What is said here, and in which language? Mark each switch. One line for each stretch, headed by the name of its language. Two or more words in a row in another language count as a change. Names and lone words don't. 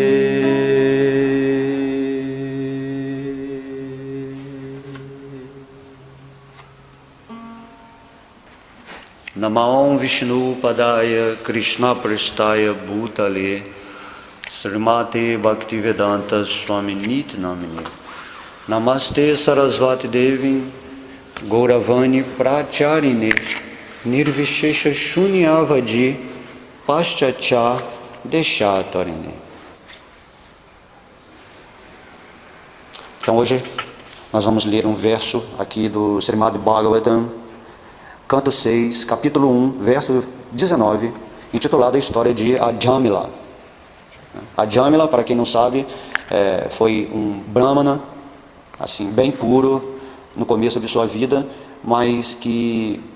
Sanskrit: Namah Vishnu Padaya Krishna Prestaya Bhutale Srimate Bhaktivedanta Swami Niti Namine Namaste Sarasvati Devi Gauravani Pracharine Nirvishesha Shunyavadi Paschatya Deshatarine.
Portuguese: Então hoje nós vamos ler um verso aqui do Srimad Bhagavatam, canto 6, capítulo 1, verso 19, intitulado A História de Ajamila. Ajamila, para quem não sabe, foi um brahmana, assim, bem puro no começo de sua vida, mas que